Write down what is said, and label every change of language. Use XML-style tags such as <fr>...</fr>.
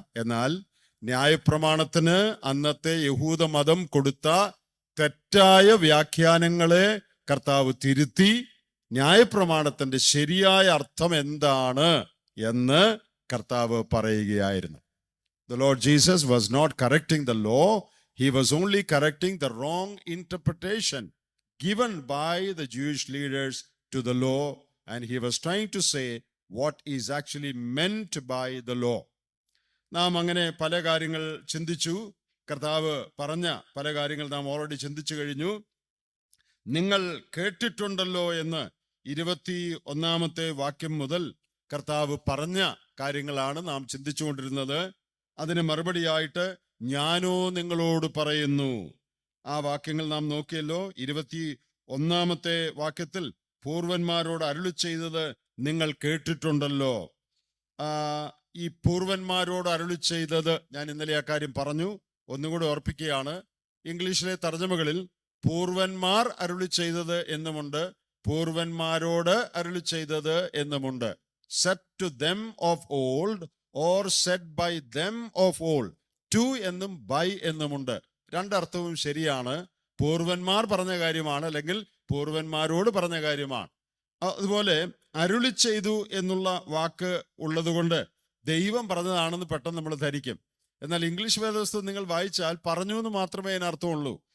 <ml>എന്നാൽ ന്യായപ്രമാണത്തിന് അന്നത്തെ യഹൂദ മതം കൊടുത്ത തെറ്റായ വ്യാഖ്യാനങ്ങളെ കർത്താവ് തിരുത്തി ന്യായപ്രമാണത്തിന്റെ ശരിയായ അർത്ഥം എന്താണ് എന്ന് കർത്താവ് പറയുകയായിരുന്നു.</ml> <en>The Lord Jesus was not correcting the law, he was only correcting the wrong interpretation given by the Jewish leaders to the law, and he was trying to say what is actually meant by the law.</en> <ml>നാം അങ്ങനെ പല കാര്യങ്ങൾ ചിന്തിച്ചു. കർത്താവ് പറഞ്ഞ പല കാര്യങ്ങൾ നാം ഓൾറെഡി ചിന്തിച്ചു കഴിഞ്ഞു. നിങ്ങൾ കേട്ടിട്ടുണ്ടല്ലോ എന്ന് 21-ാമത്തെ വാക്യം മുതൽ കർത്താവ് പറഞ്ഞ കാര്യങ്ങളാണ് നാം ചിന്തിച്ചുകൊണ്ടിരുന്നത്. അതിന് മറുപടിയായിട്ട് ഞാനോ നിങ്ങളോട് പറയുന്നു, ആ വാക്യങ്ങൾ നാം നോക്കിയല്ലോ. 21-ാമത്തെ വാക്യത്തിൽ പൂർവന്മാരോട് അരുളി ചെയ്തത് നിങ്ങൾ കേട്ടിട്ടുണ്ടല്ലോ. ഈ പൂർവന്മാരോട് അരുളി ചെയ്തത്, ഞാൻ ഇന്നലെ ആ കാര്യം പറഞ്ഞു, ഒന്നുകൂടി ഓർപ്പിക്കുകയാണ്. ഇംഗ്ലീഷിലെ തർജ്ജമകളിൽ പൂർവന്മാർ അരുളി ചെയ്തത് എന്നുമുണ്ട്, പൂർവന്മാരോട് അരുളി ചെയ്തത് എന്നുമുണ്ട്.</ml> <en>Said to them of old or said by them of old.</en> <ml>To എന്നും by എന്നുമുണ്ട്. രണ്ടർത്ഥവും ശരിയാണ്. പൂർവന്മാർ പറഞ്ഞ കാര്യമാണ്, അല്ലെങ്കിൽ പൂർവന്മാരോട് പറഞ്ഞ കാര്യമാണ്. അതുപോലെ അരുളി ചെയ്തു എന്നുള്ള വാക്ക് ഉള്ളതുകൊണ്ട് ദൈവം പറഞ്ഞതാണെന്ന് പെട്ടെന്ന് നമ്മൾ ധരിക്കും. എന്നാൽ ഇംഗ്ലീഷ് വേദപുസ്തകം നിങ്ങൾ വായിച്ചാൽ പറഞ്ഞു എന്ന് മാത്രമേ അതിനർത്ഥമുള്ളൂ.</ml>